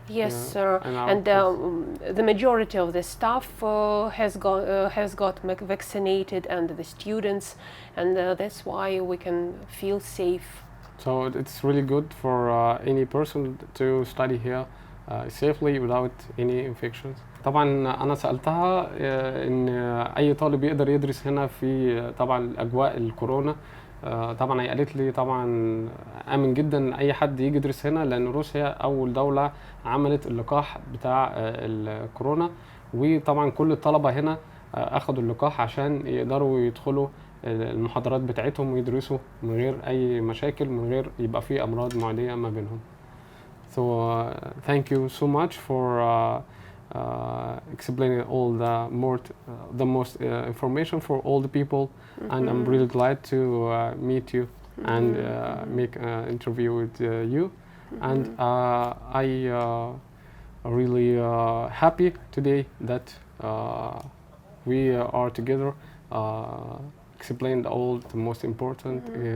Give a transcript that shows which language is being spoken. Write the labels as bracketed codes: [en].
[en] yes, and the majority of the staff has got vaccinated, and the students, and that's why we can feel safe. So it's really good for any person to study here safely without any infections. [ar] طبعا أنا سألتها إن أي طالب يقدر يدرس هنا في طبعا أجواء الكورونا. طبعا هي قالت لي طبعا آمن جدا أي حد يجي يدرس هنا، لأن روسيا أول دولة عملت اللقاح بتاع الكورونا، وطبعا كل الطلبة هنا أخدوا اللقاح عشان يقدروا يدخلوا المحاضرات بتاعتهم ويدرسوا من غير أي مشاكل، من غير يبقى في أمراض معدية ما بينهم. [en] So thank you so much for explaining all the most information for all the people, and I'm really glad to meet you and make an interview with you. And I really happy today that we are together, explained all the most important